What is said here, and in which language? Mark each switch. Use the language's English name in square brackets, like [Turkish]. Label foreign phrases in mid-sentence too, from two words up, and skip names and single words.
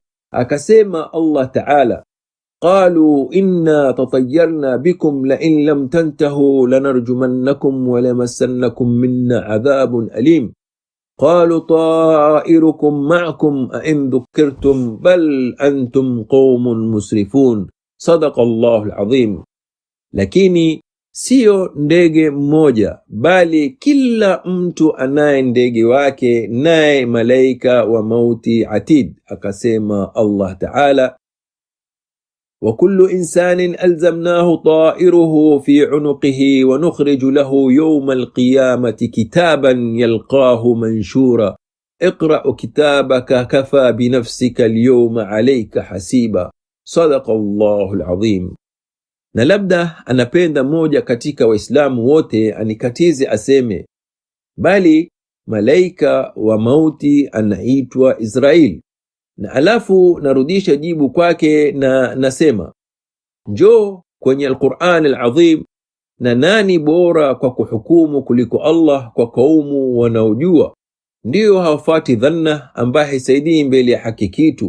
[Arabic] Akasema الله تعالى، قالوا إنا تطيرنا بكم لئن لم تنتهوا لنرجمنكم وليمسنكم منا عذاب أليم. قالوا طائركم معكم أئن ذكرتم بل أنتم قوم مسرفون. صدق الله العظيم. [Swahili] Lakini Sio ndege mmoja, bali kila mtu anaye ndege wake, naye malaika wa mauti atid. [Arabic] Akasema الله تعالى، وكل إنسان ألزمناه طائره في عنقه ونخرج له يوم القيامة كتابا يلقاه منشورا اقرأ كتابك كفى بنفسك اليوم عليك حسيبا. صدق الله العظيم. [Swahili] Na labda anapenda mmoja katika Waislamu wote anikatize aseme, bali malaika wa mauti anaitwa Israel. Na alafu narudisha jibu kwake na nasema, njoo kwenye Al-Qur'an Al-Azim, na nani bora kwa kuhukumu kuliko Allah kwa kaumu wanaojua, ndio hawafati dhanna ambaye haisaidii mbele ya haki kitu.